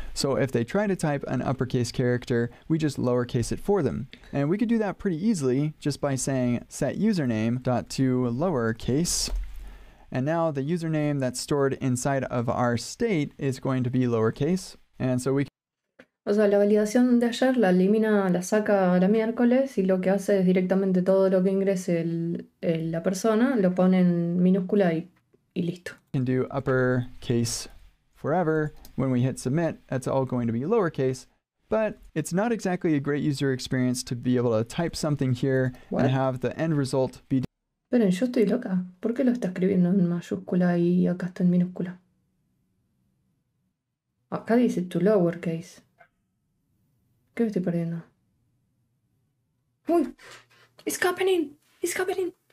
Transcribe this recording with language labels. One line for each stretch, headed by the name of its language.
English: So if they try to type an uppercase character, we just lowercase it for them. And we could do that pretty easily just by saying set username dot to lowercase. And now the username that's stored inside of our state is going to be lowercase. And so we
Spanish: O sea, la validación de ayer la elimina, la saca a la miércoles y lo que hace es directamente todo lo que ingrese la persona, lo pone en minúscula y listo.
English: can do uppercase forever. When we hit submit, that's all going to be lowercase. But it's not exactly a great user experience to be able to type something here and have the end result be...
Spanish: Esperen, yo estoy loca. ¿Por qué lo está escribiendo en mayúscula y acá está en minúscula? Acá dice to lowercase. ¿Qué me estoy perdiendo? ¡Uy!
English: It's happening! It's happening!